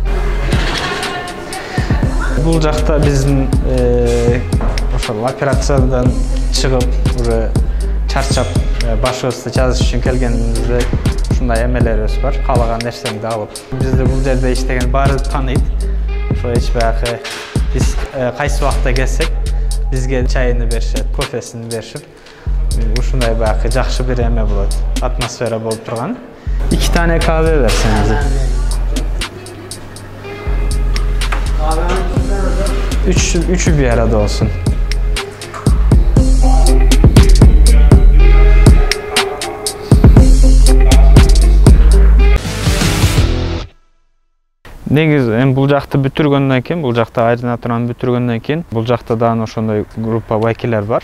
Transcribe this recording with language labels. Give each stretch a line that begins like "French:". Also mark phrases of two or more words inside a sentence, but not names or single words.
Kyrgyz: Бул жакта биздин ошол операциядан чыгып уже чарчап башыбызды жазыш үчүн келгенибизде ушундай эмелерибиз бар. Каалаган нерсеңди алып, бизди бул жерде иштеген баары тааныйт. Ошо эч баягы биз кайсы вакта келсек бизге чайын беришет, кофесин беришип ушундай баягы жакшы бир эме болот, атмосфера болуп турган.
Turkish: 2 tane kahve verseniz. Üçü bir arada olsun.
Kyrgyz: Негиз бул жакты бүтүргөндөн кийин, бул жакта ординатураны бүтүргөндөн кийин, бул жакта дагы ошондой группа вакиллер бар.